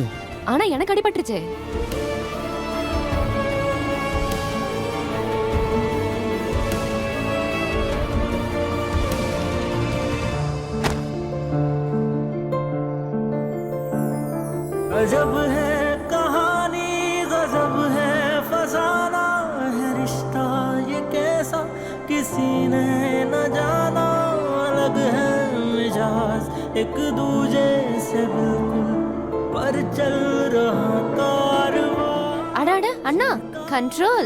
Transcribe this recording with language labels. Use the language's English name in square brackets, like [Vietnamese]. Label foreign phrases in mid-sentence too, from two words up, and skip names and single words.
[Tamil] ஆனா எனக்கு அடிபட்டுருச்சு. [Hindi] गजब है कहानी, गजब है फसाना है रिश्ता ये कैसा किसी ने न जाना। अलग है मिजाज एक दूजे से बिल्कुल पर चल रहा कारवां। [Tamil] அட அண்ணா, கண்ட்ரோல்.